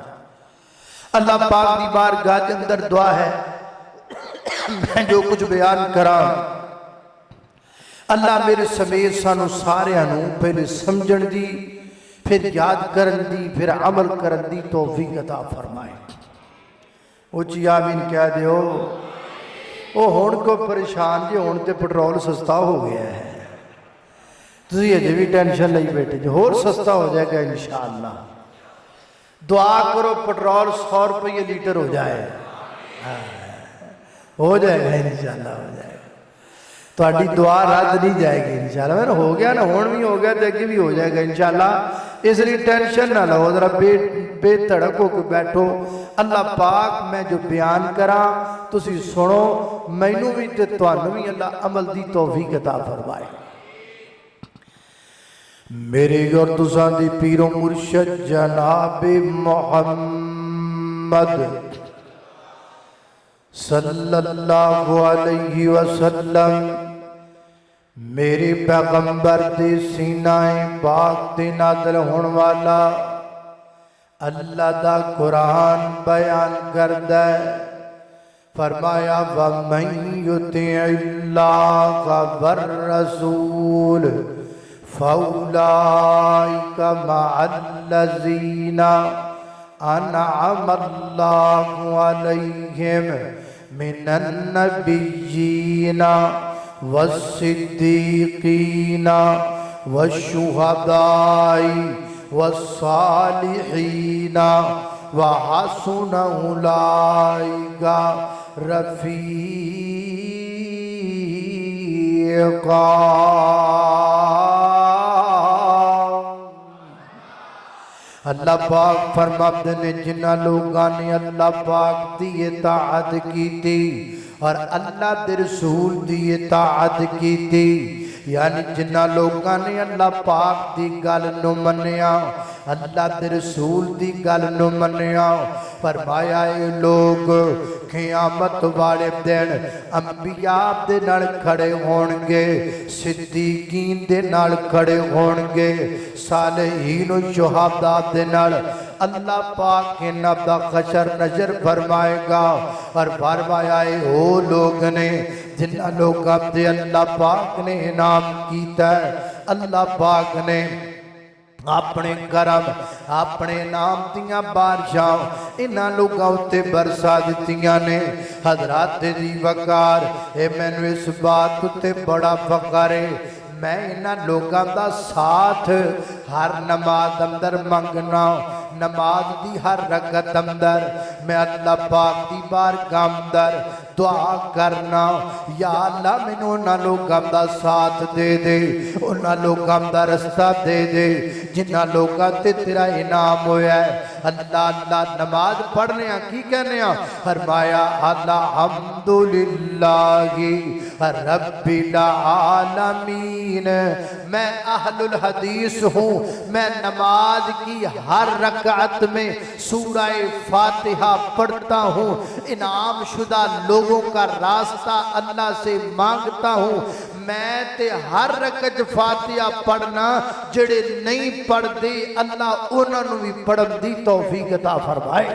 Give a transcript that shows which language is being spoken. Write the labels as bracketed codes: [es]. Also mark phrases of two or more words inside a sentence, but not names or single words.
[pa] اللہ پاک دی بارگاہ دے اندر دعا ہے میں جو کچھ بیان کراں اللہ میرے سمیت سانو سارے انو پہلے سمجھن دی, پھر یاد کرن دی, پھر عمل کرن دی توفیق عطا فرمائے. اچھی آمین کہہ دیو. وہ ہون کو پریشان جی ہون تے پٹرول سستا ہو گیا ہے, تسی اجے بھی ٹینشن نہیں بیٹھے جو اور سستا ہو جائے گا انشاءاللہ. دعا کرو پٹرول 100 روپے لیٹر ہو جائے, ہو جائے گا انشاءاللہ, ہو جائے گا. تو اڈی دعا رد نہیں جائے گی انشاءاللہ. میں ہو گیا نا, ہون بھی ہو گیا تے اگے بھی ہو جائے گا انشاءاللہ. اس لیے ٹینشن نہ لو, ذرا بے تڑک ہو کے بیٹھو. اللہ پاک میں جو بیان کراں تسی سنو, مینوں بھی تے تانوں بھی اللہ عمل دی توفیق عطا فرمائے. میرے اور تساں دی پیر و مرشد جناب محمد [ar] صلی اللہ علیہ وسلم [pa] میرے پیغمبر دے سینہ پاک تے نازل ہون والا اللہ دا قرآن بیان کردہ ہے. [ar] فرمایا وَمَن يُطِعِ اللَّهَ وَالرَّسُولَ فَأُولَٰئِكَ مَعَ الَّذِينَ أَنْعَمَ اللَّهُ عَلَيْهِمْ مِنَ النَّبِيِّينَ والصدیقین والشہداء والصالحین وحسن اولئک رفیقا۔ [pa] اللہ پاک فرماتے نے جنہ لوگاں نے اللہ پاک دی اطاعت کی تھی اور اللہ دے رسول دی اطاعت کی تھی، یعنی جنہ لوگاں نے اللہ پاک دی گل نو منیا، اللہ دے رسول دی گل نو منیا، فرمایا اے لوگ قیامت والے دن انبیاء دے نال کھڑے ہون گے، صدیقین دے نال کھڑے ہون گے، صالحین و شہداء دے نال اللہ پاک کے نبدا خشر نظر فرمائے گا، اور فرمایا اے او لوگ نے جنہ لوگاں دے اللہ پاک نے انعام کیتا ہے، اللہ پاک نے اپنے کرم اپنے نام دیاں بارشاں انہاں لوگاں تے برسا دتیاں نے۔ حضرات دی وقار اے مینوں اس بات تے بڑا فخر ہے، میں انہاں لوگاں دا ساتھ ہر نماز اندر منگنا، نماز دی ہر رکعت اندر میں اللہ پاک دی بارگاہ اندر دعا کرنا، یا اللہ مینوں انہاں لوگاں دا ساتھ دے دے، انہاں لوگاں دا رستہ دے دے جنہاں لوگاں تے تیرا انعام ہویا ہے۔ اللہ اللہ نماز پڑھنے ہیں کی کہنے ہیں؟ [ur] فرمایا [ar] الحمدللہ رب العالمین، [ur] میں اہل الحدیث ہوں، میں نماز کی ہر رکعت میں سورہ فاتحہ پڑھتا ہوں، انعام شدہ لوگوں کا راستہ اللہ سے مانگتا ہوں، [pa] میں تے ہر رکعت فاتحہ پڑھنا، جڑے نہیں پڑھ دے اللہ انہوں نے بھی پڑھن دی توفیق عطا فرمائے۔